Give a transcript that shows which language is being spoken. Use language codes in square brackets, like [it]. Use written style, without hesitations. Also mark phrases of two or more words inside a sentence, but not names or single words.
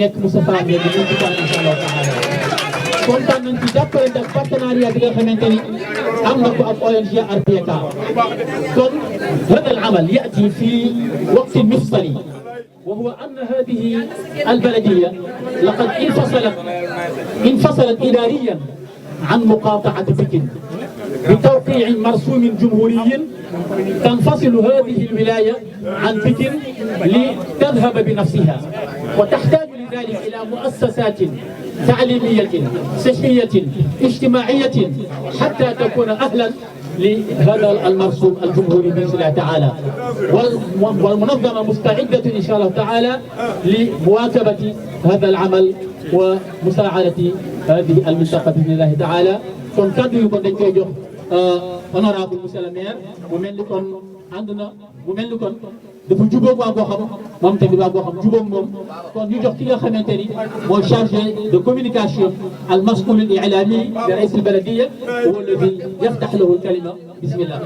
[wo] nekk Moustapha Mbène di ci kan [ar] إن شاء الله تعالى [wo] kontaan nañ ci jàppale ak partenariat bi nga xamante ni am na ko ak ONG RPK kon [ar] هذا العمل يأتي في وقت مفصلي وهو أن هذه البلدية لقد انفصلت إداريا عن مقاطعة بكين بتوقيع مرسوم جمهوري تنفصل هذه الولاية عن بكين لتذهب بنفسها وتحتاج لذلك إلى مؤسسات تعليمية صحية اجتماعية حتى تكون أهلا لهذا المرسوم الجمهوري بإذن الله تعالى والمنظمة مستعدة إن شاء الله تعالى لمواكبة هذا العمل ومساعدة هذه المنطقة بإذن الله تعالى [wo] kon kaddu yu ko dañ koy jox [fr] honorable monsieur le maire [wo] mu mel ni kon ànd na mu mel ni kon dafa jubóog waa Goxam moom tamit waa Goxam jubóog moom kon ñu jox ki nga xamante ni mooy [fr] chargé de communication [ar] المسؤول الإعلامي [wo] de [ar] رئيس البلدية هو الذي يفتح له الكلمة بسم الله